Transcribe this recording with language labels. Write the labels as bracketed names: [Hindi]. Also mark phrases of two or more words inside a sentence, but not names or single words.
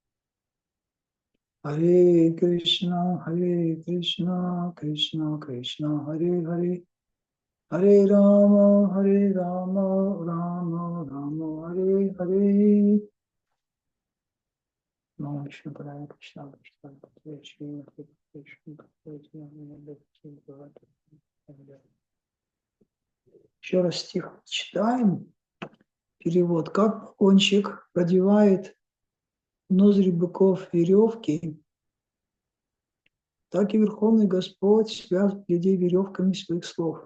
[Sanskrit] हरे कृष्ण कृष्ण कृष्ण हरे हरे हरे राम राम राम हरे हरे नमः शिवाय कृष्ण कृष्ण [Russian] Еще раз стих читаем. Перевод. Как погонщик продевает в ноздри быков веревки, так и Верховный Господь связывает людей веревками своих слов.